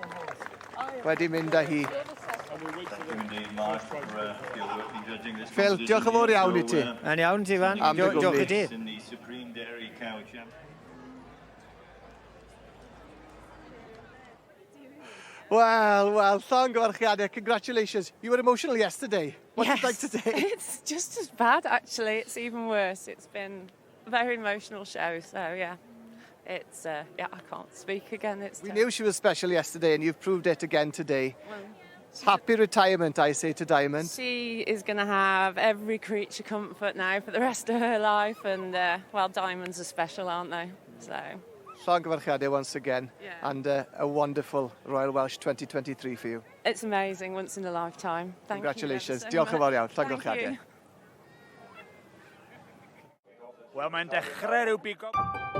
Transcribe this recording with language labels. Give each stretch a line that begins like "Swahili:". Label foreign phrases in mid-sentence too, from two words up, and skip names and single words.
Welsh: Wedi mynd â hi. Phil, diolch yn fawr iawn i ti. Yn iawn ti fan, Am dy diolch i gwmni. ti. Well, llongyfarchiadau,
English: congratulations. You were emotional yesterday. What's it like today? It's just as bad, actually. It's even worse. It's been a very emotional show, so yeah. It's, I can't speak again. We knew she was special yesterday, and you've proved it again today. Happy retirement, I say to Diamond. She is going to have every creature comfort now for the rest of her life, and, diamonds are special, aren't they? So... Llongyfarchiadau once again, and a wonderful Royal Welsh 2023 for you. It's amazing, once in a lifetime. Congratulations. Thank you.
Welsh: Diolch yn fawr iawn. Llongyfarchiadau. Wel, mae'n dechrau rhyw bigo...